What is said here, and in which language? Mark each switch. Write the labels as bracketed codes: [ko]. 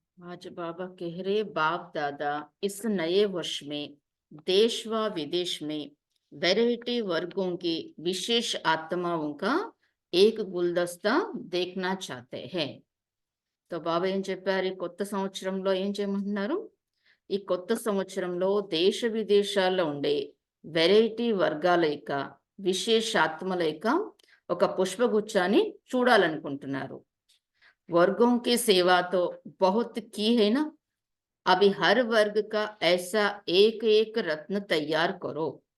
[hi] आज बाबा कह रहे, बाप दादा इस नए वर्ष में देश व विदेश में वैरायटी वर्गों की विशेष आत्माओं का एक गुलदस्ता देखना चाहते हैं। [te] तो బాబా ఏం చెప్పారు, ఈ కొత్త సంవత్సరంలో ఏం చేయమంటున్నారు? ఈ కొత్త సంవత్సరంలో దేశ విదేశాల్లో ఉండే వెరైటీ వర్గాల యొక్క విశేషాత్మల యొక్క ఒక పుష్పగుచ్చాన్ని చూడాలనుకుంటున్నారు। [hi] वर्गों की सेवा तो बहुत की है ना, अभी हर वर्ग का ऐसा एक एक रत्न तैयार करो।